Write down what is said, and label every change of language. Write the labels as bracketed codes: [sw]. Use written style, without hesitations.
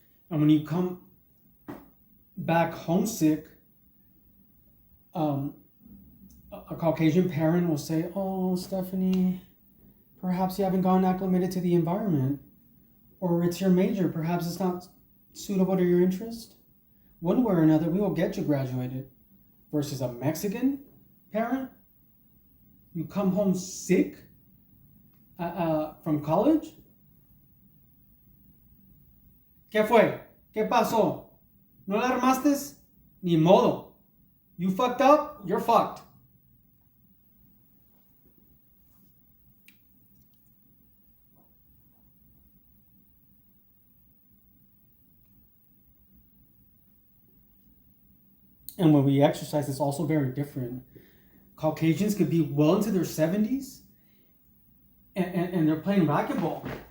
[en] And when you come back homesick, a Caucasian parent will say, oh, Stephanie, perhaps you haven't gotten acclimated to the environment. Or it's your major. Perhaps it's not suitable to your interest. One way or another, we will get you graduated. Versus a Mexican parent, you come home sick from college. [es] ¿Qué fue? ¿Qué pasó? ¿No la armaste? Ni modo. [en] You fucked up, you're fucked. And when we exercise, it's also very different. Caucasians could be well into their 70s and they're playing racquetball.